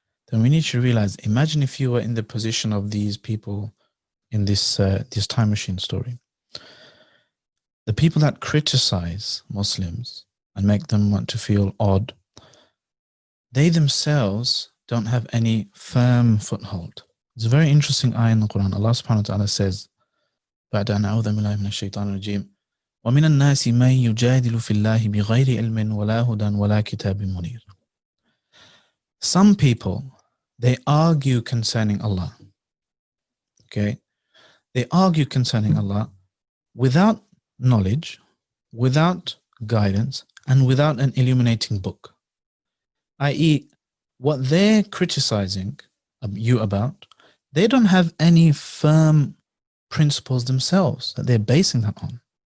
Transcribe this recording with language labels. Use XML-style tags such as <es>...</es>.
<en>Then we need to realize, imagine if you were in the position of these people in this time machine story. The people that criticize Muslims and make them want to feel odd, they themselves don't have any firm foothold. It's a very interesting ayah in the Quran.</en> <ar>Allah subhanahu wa ta'ala says, بعد أن أعوذ بالله من الشيطان الرجيم ومن الناس من يجادل في الله بغير علم ولا هدى ولا كتاب منير.</ar> <en>Some people, they argue concerning Allah. Okay? They argue concerning Allah without knowledge, without guidance, and without an illuminating book. I.e., what they're criticizing you about, they don't have any firm principles themselves that they're basing that on.</en>